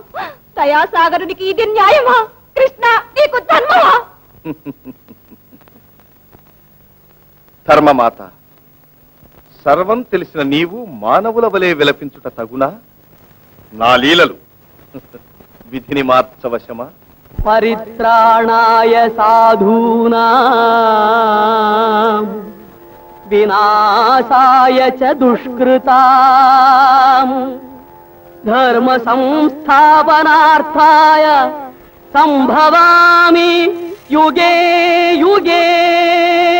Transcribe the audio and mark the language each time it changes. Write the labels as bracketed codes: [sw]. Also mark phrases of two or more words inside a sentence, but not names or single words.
[te] దయాసాగరునికి ఇది న్యాయమా? కృష్ణ, నీకు ధర్మమా? ధర్మమాత, సర్వం తెలిసిన నీవు మానవుల వలె విలపించుట తగునా? నా లీలలు విధిని మార్చవశమా? [sa] పరిత్రాణాయ సాధూనాం వినాశాయ చ దుష్కృతాం ధర్మ సంస్థాపనార్థాయ సంభవామి యుగే యుగే.